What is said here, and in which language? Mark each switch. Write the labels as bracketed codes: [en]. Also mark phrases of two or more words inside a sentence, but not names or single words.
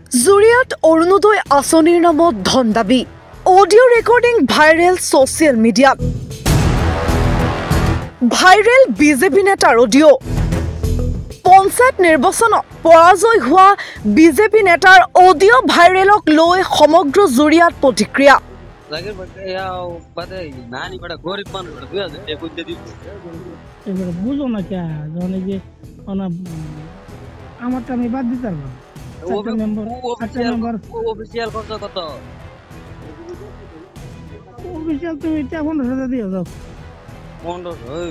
[as] জুৰিয়াত অৰুণোদয় আঁচনিৰ নামত ধন দাবী অডিঅ' ৰেকৰ্ডিং ভাইৰেল ছ'চিয়েল মিডিয়াত ভাইৰেল বিজেপি নেতাৰ অডিঅ' পঞ্চায়ত নিৰ্বাচনত পৰাজয় হোৱা বিজেপি নেতাৰ অডিঅ' ভাইৰেলক লৈ সমগ্ৰ জুৰিয়াত প্ৰতিক্ৰিয়া [bn] অফিসিয়াল খরচ কত অফিসিয়াল তুমি 15,000 দিও যাও 1500 ওই